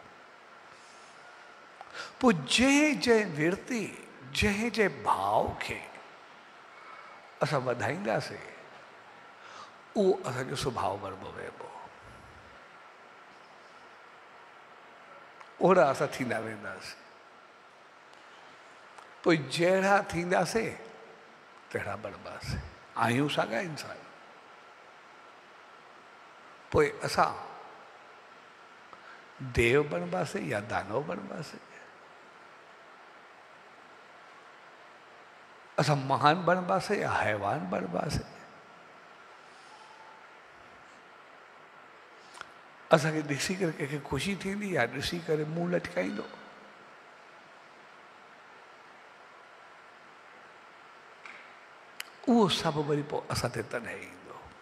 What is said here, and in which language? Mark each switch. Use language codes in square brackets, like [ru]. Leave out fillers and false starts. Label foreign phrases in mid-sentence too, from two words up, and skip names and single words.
[sd] पोइ जंहिं जंहिं विरती, जंहिं जंहिं भाव खे असां वधाईंदासीं उहो असांजो सुभाउ बणिबो वेंदो, ओहिड़ा असां थींदा वेंदासीं। पोइ जहिड़ा थींदासीं तहिड़ा बणिबासीं। आहियूं साॻा इंसान। पोइ असां देव बणिबासीं या दानव बणिबासीं, असां महान बणिबासीं या हैवान बणिबासीं। असांखे ॾिसी करे कंहिंखे ख़ुशी थींदी या ॾिसी करे मुंहुं लटकाईंदो। उहो सभु वरी पोइ असां ते तॾहिं ईंदो।